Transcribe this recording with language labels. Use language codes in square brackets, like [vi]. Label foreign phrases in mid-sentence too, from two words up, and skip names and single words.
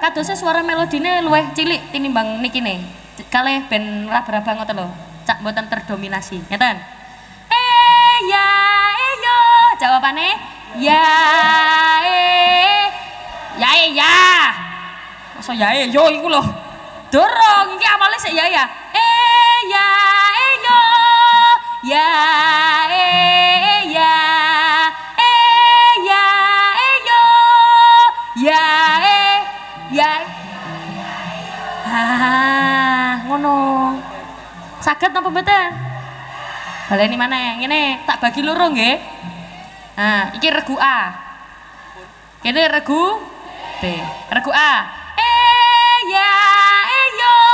[jv] Kadose suara melodine luwih cilik tinimbang nikine. Kalih ben raba-raba ngoten lho. Cak mboten terdominasi, ngeten. Ya yo, jawabane ya ya. Masa ya yo iku lho. Dorong iki awale sik ya ya. Ya yo. Ya ya. Ya yo. Ya ya. Ngono. Saged napa mboten? Baleni maneh, ngene tak bagi loro nggih. Nah, iki regu A. Kene regu B. Regu A. Ya yo.